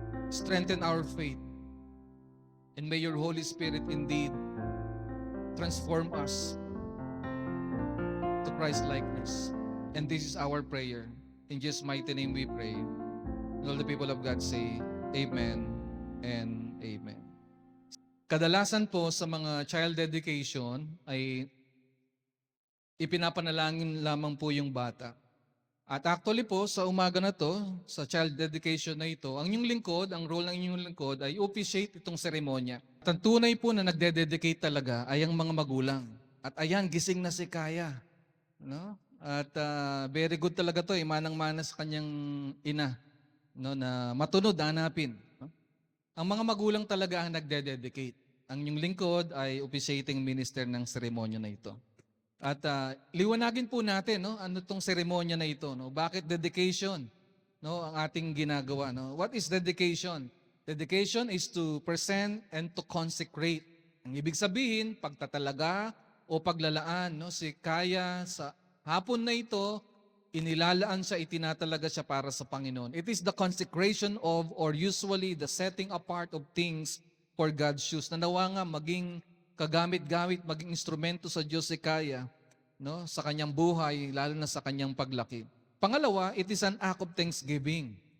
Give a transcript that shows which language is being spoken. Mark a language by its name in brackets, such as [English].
[English] Strengthen our faith. And may your Holy Spirit indeed transform us to Christ-likeness. And this is our prayer. In Jesus' mighty name we pray. And all the people of God say, Amen and Amen. [Filipino] Kadalasan po sa mga child dedication ay ipinapanalangin lamang po yung bata. At actually po, sa umaga na to, sa child dedication na ito, ang inyong lingkod, ang role ng inyong lingkod ay officiate itong seremonya. At ang tunay po na nagde-dedicate talaga ay ang mga magulang. At ayan, gising na si Kaya. No? At very good talaga to, manang-mana sa kanyang ina, no, na matunod, hanapin. No? Ang mga magulang talaga ang nagde-dedicate. Ang inyong lingkod ay officiating minister ng seremonya na ito. At liwanagin po natin, no, ano tong seremonya na ito, no? Bakit dedication, no, ang ating ginagawa, no? [English] What is dedication? Dedication is to present and to consecrate. [Filipino] Ang ibig sabihin, pagtatalaga o paglalaan, no, si Kaya sa hapon na ito, inilalaan siya, itinatalaga siya para sa Panginoon. [English] It is the consecration of, or usually the setting apart of things for God's use. [Filipino] Nanawa nga maging kagamit-gamit, maging instrumento sa Diyos si Kaya, no, sa kanyang buhay, lalo na sa kanyang paglaki. Pangalawa, [English] it is an act of thanksgiving.